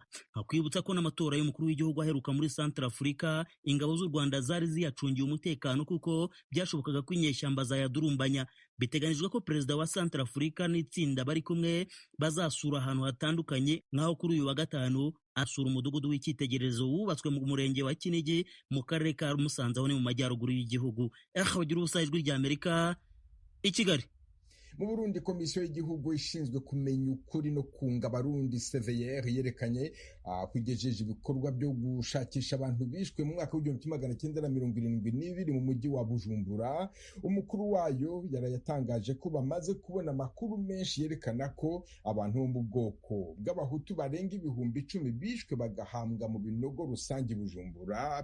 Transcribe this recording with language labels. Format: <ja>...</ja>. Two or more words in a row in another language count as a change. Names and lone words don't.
<rw>Hakwibutsa ko n'amatora y'umukuru w'igihugu aheruka muri Centrafrica ingabo z'u Rwanda zari ziyacungiye umutekano kuko byashobokaga ko inyeshyamba zayadurumbanya. Biteganyijwe ko perezida wa Centrafrica n'itsinda bari kumwe bazasura ahantu hatandukanye, nk'aho kuri uyu wa gatanu asura umudugudu w'icyitegererezo wubatswe mu murenge wa Kinigi mu karere ka Musanze, aho ni mu majyaruguru y'igihugu. Bagira ubusa, Ijwi ry'Amerika i Kigali. Mu Burundi, komisiyo y'igihugu ishinzwe kumenya ukuri no kunga abarundi CVR yerekanye kwigejeje ibikorwa byo gushakisha abantu bishwe mu mwaka w'1972 mu mujyi wa Bujumbura. Umukuru wayo yarayatangaje ko bamaze kubona amakuru menshi yerekana ko abantu bo mu bwoko bw'abahutu barenga 10,000 bishwe bagahambwa mu binogo rusange Bujumbura.</rw>